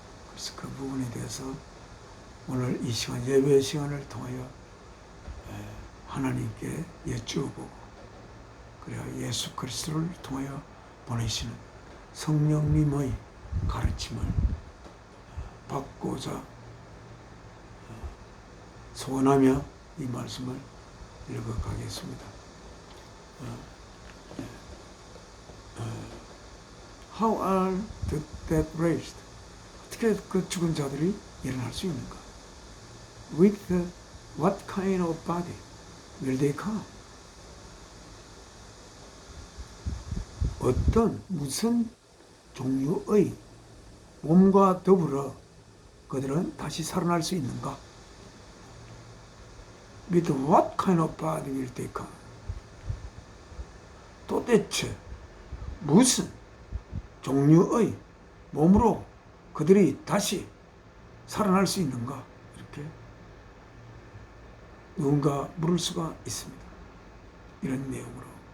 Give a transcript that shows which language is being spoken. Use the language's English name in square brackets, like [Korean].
[Korean] 그래서 그 부분에 대해서 오늘 이 시간 예배 시간을 통하여 하나님께 여쭈어보고 그래야 예수 그리스도를 통하여 보내시는 성령님의 가르침을 받고자 소원하며 이 말씀을 읽어가겠습니다. [English] How are the dead raised? [Korean] 어떻게 그 죽은 자들이 일어날 수 있는가? [English] With what kind of body will they come? [Korean] 무슨 종류의 몸과 더불어 그들은 다시 살아날 수 있는가? [English] With what kind of body will they come? [Korean] 도대체 무슨 종류의 몸으로 그들이 다시 살아날 수 있는가? 이렇게 누군가 물을 수가 있습니다. 이런 내용으로.